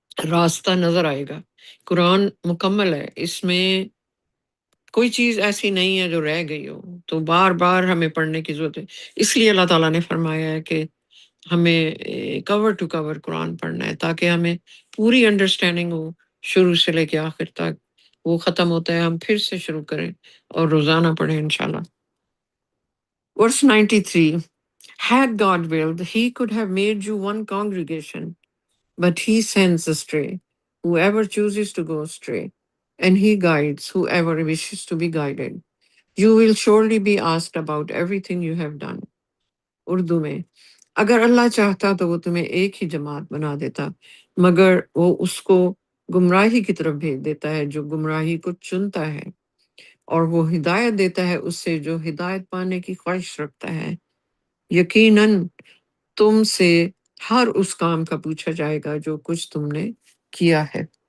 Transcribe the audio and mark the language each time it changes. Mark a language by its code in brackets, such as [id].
[ur] راستہ نظر آئے گا۔ قرآن مکمل ہے، اس میں کوئی چیز ایسی نہیں ہے جو رہ گئی ہو، تو بار بار ہمیں پڑھنے کی ضرورت ہے۔ اس لیے اللہ تعالیٰ نے فرمایا ہے کہ ہمیں کور ٹو کور قرآن پڑھنا ہے، تاکہ ہمیں پوری انڈرسٹینڈنگ ہو شروع سے لے کے آخر تک۔ وہ ختم ہوتا ہے، ہم پھر سے شروع کریں اور روزانہ پڑھیں انشاءاللہ۔ [en] Verse 93. Had God willed, he could have made you one congregation, but he sends astray whoever chooses to go astray, and he guides whoever wishes to be guided. You will surely be asked about everything you have done. [ur] Urdu میں، اگر اللہ چاہتا تو وہ تمہیں ایک ہی جماعت بنا دیتا، مگر وہ اس کو گمراہی کی طرف بھیج دیتا ہے جو گمراہی کو چنتا ہے، اور وہ ہدایت دیتا ہے اس سے جو ہدایت پانے کی خواہش رکھتا ہے۔ یقیناً تم سے ہر اس کام کا پوچھا جائے گا جو کچھ تم نے کیا ہے۔